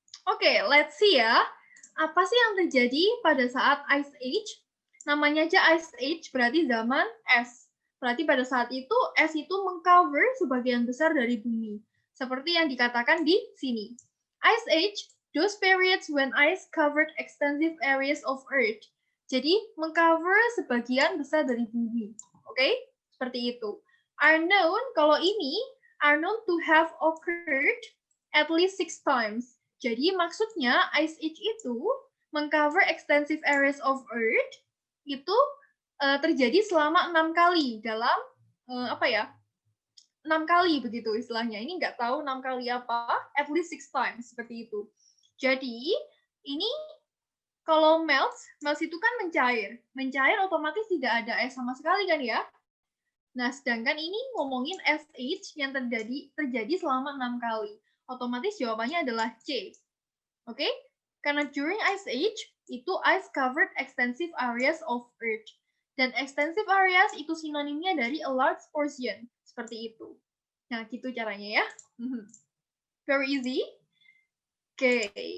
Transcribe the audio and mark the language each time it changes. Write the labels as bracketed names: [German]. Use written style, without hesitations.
[English] Oke, let's see ya. [Indonesian] Apa sih yang terjadi pada saat Ice Age? Namanya aja Ice Age, berarti zaman es. Berarti pada saat itu, es itu mengcover sebagian besar dari bumi. Seperti yang dikatakan di sini. [English] Ice Age, those periods when ice covered extensive areas of Earth. [Indonesian] Jadi, mengcover sebagian besar dari bumi. Oke? Seperti itu. [English] Are known, [Indonesian] kalau ini, [English] are known to have occurred at least 6 times. [Indonesian] Jadi maksudnya Ice Age itu mengcover [English] extensive areas of Earth [Indonesian] itu terjadi selama 6 kali dalam 6 kali begitu istilahnya. Ini nggak tahu 6 kali apa, [English] at least 6 times [Indonesian] seperti itu. Jadi ini kalau melt itu kan mencair. Mencair otomatis tidak ada es sama sekali kan ya. Nah, sedangkan ini ngomongin Ice Age yang terjadi selama 6 kali. Otomatis jawabannya adalah C. Oke? Karena [English] during Ice Age, [Indonesian] itu [English] ice covered extensive areas of Earth. [Indonesian] Dan extensive areas itu sinonimnya dari [English] a large portion. [Indonesian] Seperti itu. Nah, gitu caranya ya. [English] Very easy. [Indonesian] Oke.